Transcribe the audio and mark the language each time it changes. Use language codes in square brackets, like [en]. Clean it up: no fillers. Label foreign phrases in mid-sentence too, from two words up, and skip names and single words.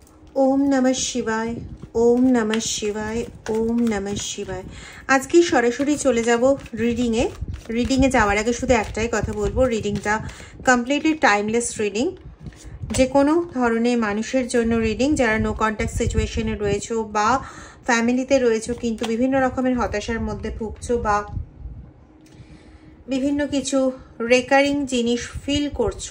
[sa] ओम नमः शिवाय, ओम नमः शिवाय, ओम नमः शिवाय। [bn] আজ কি সরাসরি চলে যাব রিডিংয়ে যাওয়ার আগে শুধু একটাই কথা বলবো, রিডিংটা [en] completely timeless reading, [bn] যে কোনো ধরনের মানুষের জন্য রিডিং, যারা [en] no contact situation [bn] রয়েছো বা ফ্যামিলিতে রয়েছো কিন্তু বিভিন্ন রকমের হতাশার মধ্যে ভুগছো বা বিভিন্ন কিছু রেকারিং জিনিস ফিল করছো।